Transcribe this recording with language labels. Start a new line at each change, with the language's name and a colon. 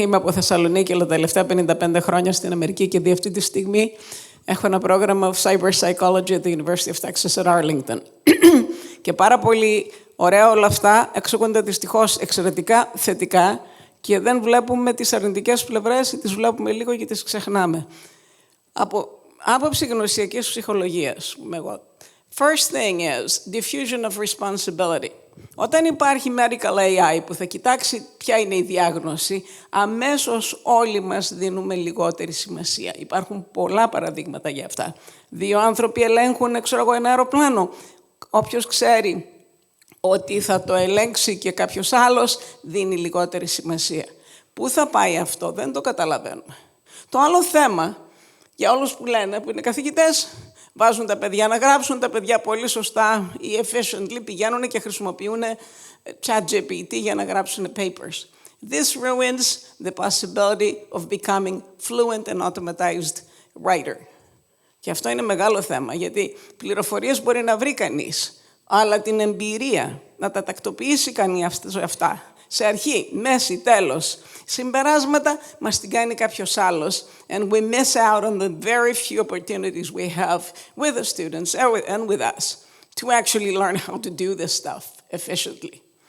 Greek: Είμαι από Θεσσαλονίκη, αλλά τα τελευταία 55 χρόνια στην Αμερική και αυτή τη στιγμή έχω ένα πρόγραμμα
English: of Cyber Psychology at the University of Texas at Arlington.
Greek: Και πάρα πολύ ωραία όλα αυτά εξηγούνται δυστυχώς εξαιρετικά θετικά και δεν βλέπουμε τις αρνητικές πλευρές ή τις βλέπουμε λίγο και τις ξεχνάμε. Από άποψη γνωσιακής ψυχολογίας,
English: first thing is diffusion of responsibility.
Greek: Όταν υπάρχει medical AI που θα κοιτάξει ποια είναι η διάγνωση, αμέσως όλοι μας δίνουμε λιγότερη σημασία. Υπάρχουν πολλά παραδείγματα για αυτά. 2 άνθρωποι ελέγχουν, ένα αεροπλάνο. Όποιος ξέρει ότι θα το ελέγξει και κάποιος άλλος, δίνει λιγότερη σημασία. Πού θα πάει αυτό, δεν το καταλαβαίνουμε. Το άλλο θέμα, για όλους που λένε, που είναι καθηγητές, βάζουν τα παιδιά να γράψουν, τα παιδιά πολύ σωστά ή efficiently πηγαίνουν και χρησιμοποιούν ChatGPT για να γράψουν papers.
English: This ruins the possibility of becoming fluent and automatized writer.
Greek: Και αυτό είναι μεγάλο θέμα, γιατί πληροφορίες μπορεί να βρει κανείς, αλλά την εμπειρία, να τα τακτοποιήσει κανείς αυτά, σε αρχή, μέση, τέλος, συμπεράσματα μας την κάνει κάποιος άλλος
English: and we miss out on the very few opportunities we have with the students and with us to actually learn how to do this stuff efficiently.